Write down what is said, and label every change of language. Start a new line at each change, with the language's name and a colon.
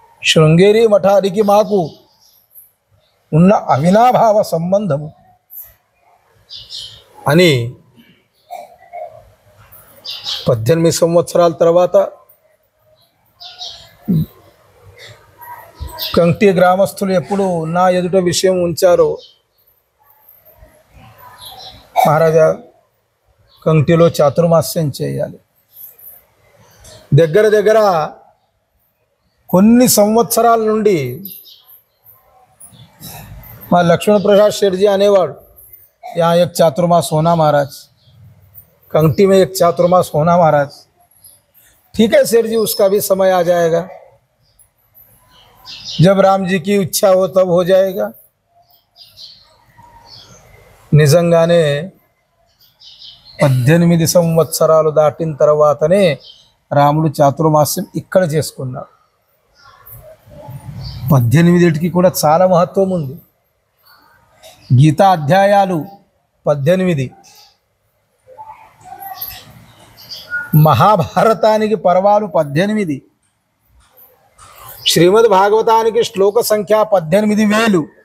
Telugu: శృంగేరి మఠానికి మాకు ఉన్న అవినాభావ సంబంధము అని 18 సంవత్సరాల తర్వాత కంటి గ్రామస్తులు ఎప్పుడు నా ఎదుట విషయం ఉంచారో, మహారాజా కంటిలో చాతుర్మాస్యం చేయాలి. దగ్గర కొన్ని సంవత్సరాల నుండి మా
Hindi: లక్ష్మण प्रसाद शेठ जी
Telugu: అనేవాడు,
Hindi: यहाँ एक चातुर्मास होना महाराज, कंगटी में एक चातुर्मास होना महाराज. ठीक है सेठ जी, उसका भी समय आ जाएगा, जब राम जी की इच्छा हो तब हो जाएगा.
Telugu: నిజంగానే 18 సంవత్సరాలు దాటిన తర్వాతనే రాముడు చాతుర్మాస్యం ఇక్కడ చేసుకున్నాడు. 18కి కూడా చాలా మహత్వం ఉంది. గీతా అధ్యాయాలు 18, మహాభారతానికి పర్వాలు 18, శ్రీమద్ భాగవతానికి శ్లోక సంఖ్య 18,000.